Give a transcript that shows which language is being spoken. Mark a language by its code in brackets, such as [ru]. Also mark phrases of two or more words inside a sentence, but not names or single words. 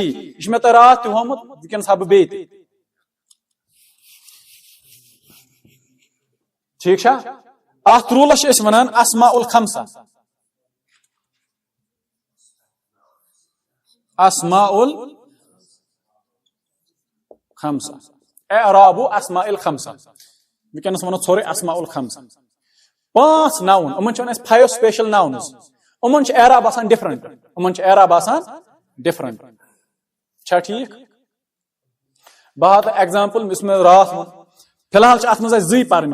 [ks] یہ میں تو رات تہ ہومت وٕنکٮ۪نس ہا بہٕ بیٚیہِ تہِ. ٹھیک چھا. اتھ رولس چھِ أسۍ ونان [ar] اسماء الخمسہ. اسماء الخمسہ اعراب اسماء الخمسہ. [ks] وٕنکٮ۪نس ونو ژھورُے [ar] اسماء الخمسہ. [ks] پانٛژھ ناون یِمن چھِ ونان أسۍ 5 [en] special nouns. [ks] یِمن چھِ اعراب آسان ڈفرنٹ. یِمن چھِ اعراب آسان ڈفرنٹ. چھا ٹھیک. بہٕ ہاو تۄہہِ ایگزامپل یُس مےٚ راتھ ووٚن. فی الحال چھِ اتھ منٛز اسہِ 2 پرٕنۍ.